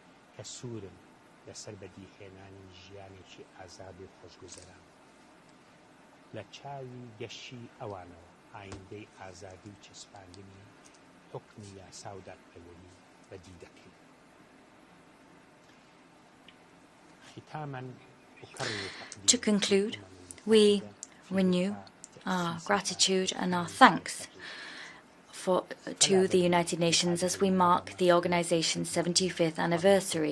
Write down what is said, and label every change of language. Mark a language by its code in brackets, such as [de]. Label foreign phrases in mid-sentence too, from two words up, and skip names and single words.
[ckb] کە سوورم لەسەر بەدیهێنانی ژیانێکی ئازاد و خۆشگوزەران لە چاوی گەشی ئەوانەوە ئایندەی ئازادی و چەسپاندنی حکمی یاسا و دادپەروەری بەدی دەکەین. [en] To conclude, we renew our gratitude and our thanks to the United Nations as we mark the organization's 75th anniversary.